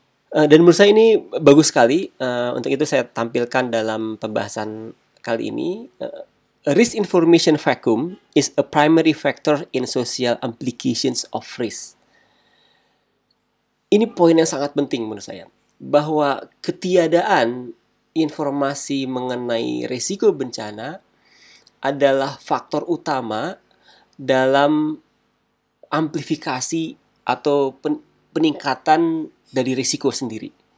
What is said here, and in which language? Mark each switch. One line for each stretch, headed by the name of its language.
Indonesian: Dan menurut saya ini bagus sekali. Untuk itu saya tampilkan dalam pembahasan kali ini.
English: Risk information vacuum is a primary factor in social implications of risk.
Indonesian: Ini poin yang sangat penting menurut saya, bahwa ketiadaan informasi mengenai risiko bencana adalah faktor utama dalam amplifikasi atau peningkatan dari risiko sendiri.